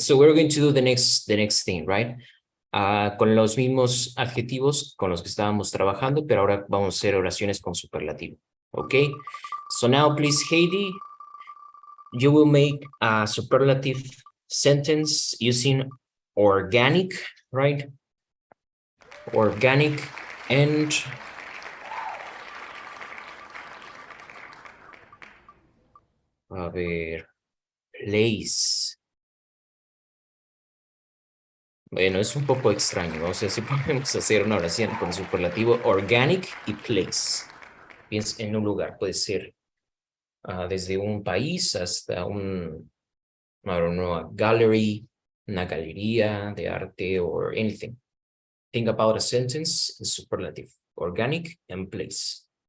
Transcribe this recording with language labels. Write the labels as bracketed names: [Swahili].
[English] So we're going to do the next thing, right? [Spanish] Con los mismos adjetivos con los que estábamos trabajando, pero ahora vamos a hacer oraciones con superlativo. Okay. [English] So now, please, Heidi, you will make a superlative sentence using organic, right? Organic and [Spanish] a ver, [English] place. [Spanish] Bueno, es un poco extraño. Vamos a ver si podemos hacer una oración con superlativo organic y place. Piensa en un lugar, puede ser desde un país hasta un, [English] I don't know, a gallery, [Spanish] una galería de arte [English] or anything. Think about a sentence in superlative, organic and place.